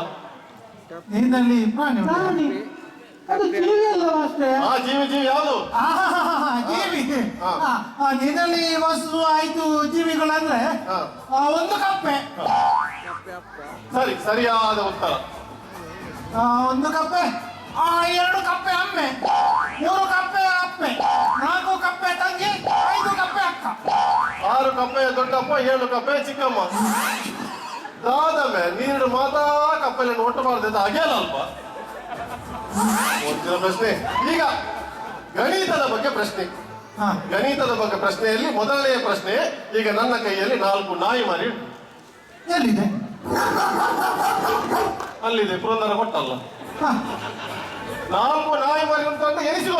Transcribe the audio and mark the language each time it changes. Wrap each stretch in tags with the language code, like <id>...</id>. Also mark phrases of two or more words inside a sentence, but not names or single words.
<kn>ನೀರಿನಲ್ಲಿ ಪ್ರಾಣಿ ಅದು ಜೀವಿ ಅಲ್ಲ ಮಾಸ್ಟರ್. ಜೀವಿ ಯಾವುದು? ಜೀವಿ. ನೀರಿನಲ್ಲಿ ವಾಸಿಸುವ 5 ಜೀವಿಗಳಂದ್ರೆ ಒಂದು ಕಪ್ಪೆ. ಸರಿಯಾದ ಉತ್ತರ. ಒಂದು ಕಪ್ಪೆ, 2 ಕಪ್ಪೆ ಅಮ್ಮೆ, 3 ಕಪ್ಪೆ ಅಪ್ಪೆ, 4 ಕಪ್ಪೆ ತಂಗಿ, 5 ಕಪ್ಪೆ ಅಕ್ಕ, 6 ಕಪ್ಪೆ ದೊಡ್ಡಪ್ಪ, 7 ಕಪ್ಪೆ ಚಿಕ್ಕಮ್ಮ. ದಾದಮೆ ನೀರು ಮಾತ್ರ ಕಪ್ಪೆಯನ್ನು ಒಟ್ಟು ಮಾಡದ ಹಾಗೆ ಅಲ್ಪ. ಮುಂದಿನ ಪ್ರಶ್ನೆ. ಈಗ ಗಣಿತದ ಬಗ್ಗೆ ಪ್ರಶ್ನೆ. ಗಣಿತದ ಬಗ್ಗೆ ಪ್ರಶ್ನೆಯಲ್ಲಿ ಮೊದಲನೆಯ ಪ್ರಶ್ನೆ. ಈಗ ನನ್ನ ಕೈಯಲ್ಲಿ 4 ನಾಯಿ ಮರಿ ಉಂಟು. ಎಲ್ಲಿದೆ? ಅಲ್ಲಿದೆ, ಪುರಂದರ ಕೊಟ್ಟಲ್ಲ. 4 ನಾಯಿ ಮರಿ ಉಂಟು ಅಂತ ಎನಿಸಿಕೋ.</kn>